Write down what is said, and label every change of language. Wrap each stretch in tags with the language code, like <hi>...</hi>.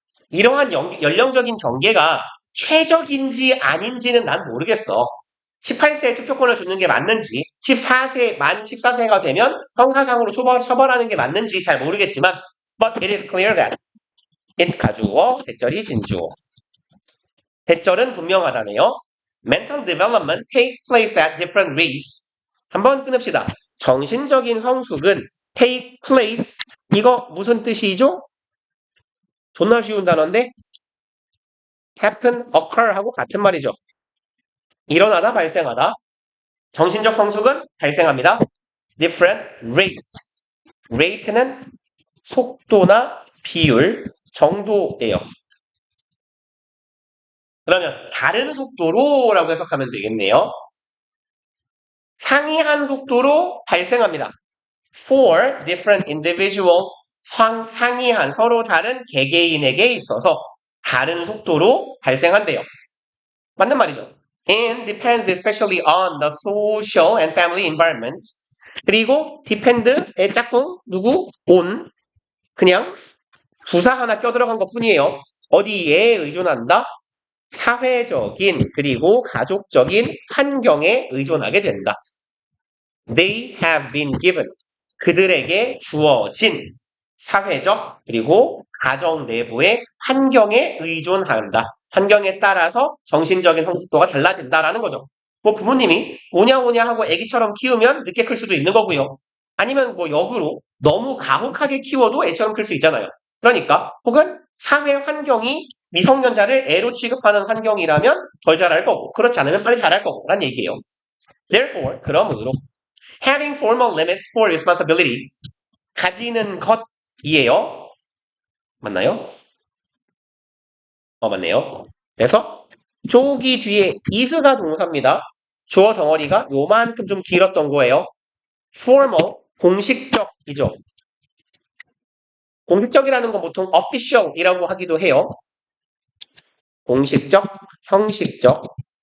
<ko>이러한 연령적인 경계가 최적인지 아닌지는 난 모르겠어. 18세에 투표권을 주는 게 맞는지, 만 14세가 되면 형사상으로 처벌하는 게 맞는지 잘 모르겠지만,</ko> <en>but it is clear that it</en> <ko>가주어, 대절이 진주어. 대절은 분명하다네요.</ko> <en>Mental development takes place at different rates.</en> <ko>한번 끊읍시다. 정신적인 성숙은</ko> <en>take place.</en> <ko>이거 무슨 뜻이죠? 존나 쉬운 단어인데 happen, occur 하고 같은 말이죠. 일어나다, 발생하다. 정신적 성숙은 발생합니다.</ko> <en>different rate.</en> <ko>rate는 속도나 비율, 정도예요. 그러면 다른 속도로라고 해석하면 되겠네요. 상이한 속도로 발생합니다.</ko> <en>For different individuals,</en> <ko>상이한 서로 다른 개개인에게 있어서 다른 속도로 발생한대요. 맞는 말이죠.</ko> <en>And depends especially on the social and family environment.</en> <ko>그리고 depend의 짝꿍 누구?</ko> <en>on.</en> <ko>그냥 부사 하나 껴들어간 것 뿐이에요. 어디에 의존한다? 사회적인 그리고 가족적인 환경에 의존하게 된다.</ko> <en>They have been given.</en> <ko>그들에게 주어진 사회적 그리고 가정 내부의 환경에 의존한다. 환경에 따라서 정신적인 성숙도가 달라진다라는 거죠. 뭐 부모님이 오냐오냐 하고 애기처럼 키우면 늦게 클 수도 있는 거고요. 아니면 뭐 역으로 너무 가혹하게 키워도 애처럼 클 수 있잖아요. 그러니까 혹은 사회 환경이 미성년자를 애로 취급하는 환경이라면 덜 자랄 거고 그렇지 않으면 빨리 자랄 거고 라는 얘기예요.</ko> <en>Therefore,</en> <ko>그러므로</ko> <en>having formal limits for responsibility</en> <ko>가지는 것이에요. 맞나요? 맞네요. 그래서 조기 뒤에 is가 동사입니다. 주어 덩어리가 요만큼 좀 길었던 거예요. formal, 공식적이죠. 공식적이라는 건 보통 official이라고 하기도 해요. 공식적, 형식적.</ko>